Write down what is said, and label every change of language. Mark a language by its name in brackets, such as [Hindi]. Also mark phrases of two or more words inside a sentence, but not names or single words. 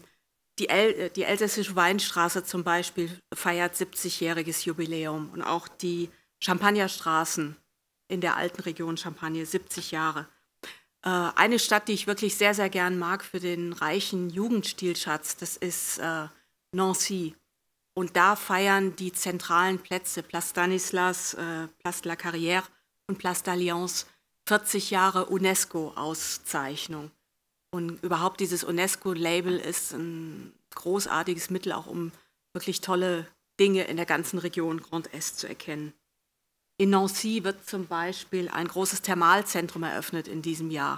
[German] Die Elsässische Weinstraße zum Beispiel feiert 70-jähriges Jubiläum und auch die Champagnerstraßen in der alten Region Champagne 70 Jahre. Eine Stadt, die ich wirklich sehr, sehr gern mag für den reichen Jugendstilschatz, das ist Nancy. Und da feiern die zentralen Plätze, Place Stanislas, Place de la Carrière und Place d'Alliance, 40 Jahre UNESCO-Auszeichnung. Und überhaupt dieses UNESCO-Label ist ein großartiges Mittel, auch um wirklich tolle Dinge in der ganzen Region Grand Est zu erkennen. In Nancy wird zum Beispiel ein großes Thermalzentrum eröffnet in diesem Jahr.